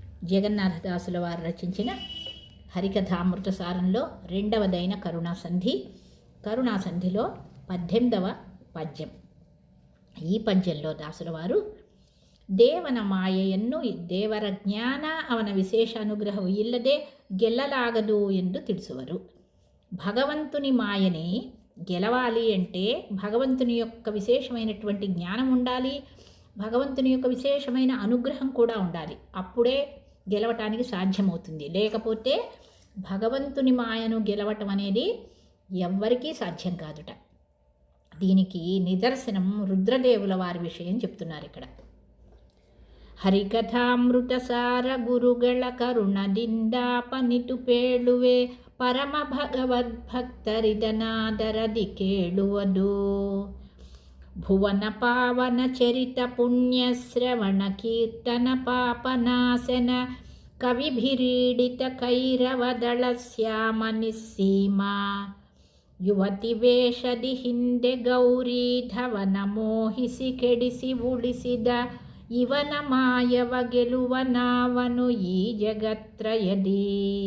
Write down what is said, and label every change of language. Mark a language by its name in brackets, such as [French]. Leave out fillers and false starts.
[Telugu] జగన్నాథదాసుల వారు రచించిన హరికథామృత సారంలో రెండవదైన కరుణాసంధి. కరుణాసంధిలో 18వ పద్యం. ఈ పద్యంలో దాసుల వారు [Kannada] ದೇವನ ಮಾಯೆಯನ್ನು ದೇವರ ಜ್ಞಾನ ಅವನ ವಿಶೇಷ ಅನುಗ್ರಹವು ಇಲ್ಲದೆ ಗೆಲ್ಲಲಾಗದು ಎಂದು ತಿಳಿಸುವರು. [Telugu] భగవంతుని మాయని గెలవాలి అంటే భగవంతుని యొక్క విశేషమైనటువంటి జ్ఞానం ఉండాలి, భగవంతుని యొక్క విశేషమైన అనుగ్రహం కూడా ఉండాలి. అప్పుడే గెలవటానికి సాధ్యమవుతుంది. లేకపోతే భగవంతుని మాయను గెలవటం అనేది ఎవ్వరికీ సాధ్యం కాదుట. దీనికి నిదర్శనం రుద్రదేవుల వారి విషయం చెప్తున్నారు ఇక్కడ. [Kannada] ಹರಿಕಥಾಮೃತಸಾರ ಗುರುಗಳ ಕರುಣದಿಂದಾಪನಿತು ಪೇಳುವೆ ಪರಮ ಭಗವದ್ಭಕ್ತರಿದನಾದರದಿ ಕೇಳುವುದು. ಭುವನ ಪಾವನ ಚರಿತ ಪುಣ್ಯ ಶ್ರವಣ ಕೀರ್ತನ ಪಾಪನಾಶನ ಕವಿಭಿರೀಡಿತ ಕೈರವದಳ ಶ್ಯಾಮ ನಿಸ್ಸೀಮ ಯುವತಿ ವೇಷದಿ ಹಿಂದೆ ಗೌರಿ ಧವನ ಮೋಹಿಸಿ ಕೆಡಿಸಿ ಉಳಿಸಿದ ಇವನ ಮಾಯವ ಗೆಲುವನಾವನು ಈ ಜಗತ್ರಯದಿ.